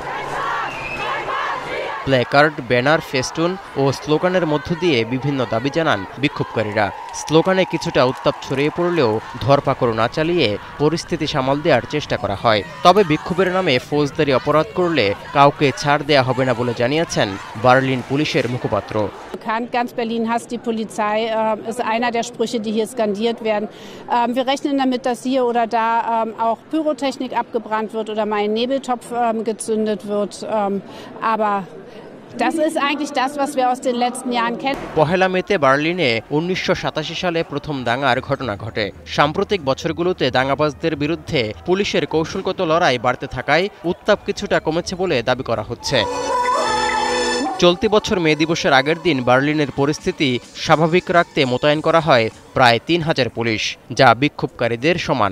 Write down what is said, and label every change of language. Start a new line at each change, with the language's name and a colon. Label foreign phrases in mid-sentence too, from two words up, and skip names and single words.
Bangla: প্ল্যাকার্ড, ব্যানার, ফেস্টুন ও স্লোগানের মধ্য দিয়ে বিভিন্ন দাবি জানান বিক্ষোভকারীরা। স্লোগানে কিছুটা উত্তাপ ছড়িয়ে পড়লেও ধরপাকড় না চালিয়ে পরিস্থিতি সামাল দেওয়ার চেষ্টা করা হয়। তবে বিক্ষোভের নামে ফৌজদারি অপরাধ করলে কাউকে ছাড় দেয়া হবে না বলে জানিয়েছেন বার্লিন পুলিশের মুখপাত্র।
German: Ganz Berlin hasst die Polizei, ist einer der Sprüche, die hier skandiert werden. Wir rechnen damit, dass hier oder da auch Pyrotechnik abgebrannt wird oder mal ein Nebeltopf gezündet wird. Aber das ist eigentlich das, was wir aus den letzten Jahren kennen.
Bangla: পহেলা মেতে বার্লিনে 1987 সালে প্রথম দাঙ্গার ঘটনা ঘটে। সাম্প্রতিক বছরগুলোতে দাঙ্গাবাজদের বিরুদ্ধে পুলিশের কৌশলগত লড়াই বাড়তে থাকায় উত্তাপ কিছুটা কমেছে বলে দাবি করা হচ্ছে। চলতি বছর মে দিবসের আগের দিন বার্লিনের পরিস্থিতি স্বাভাবিক রাখতে মোতায়েন করা হয় প্রায় 3000 পুলিশ, যা বিক্ষোভকারীদের সমান।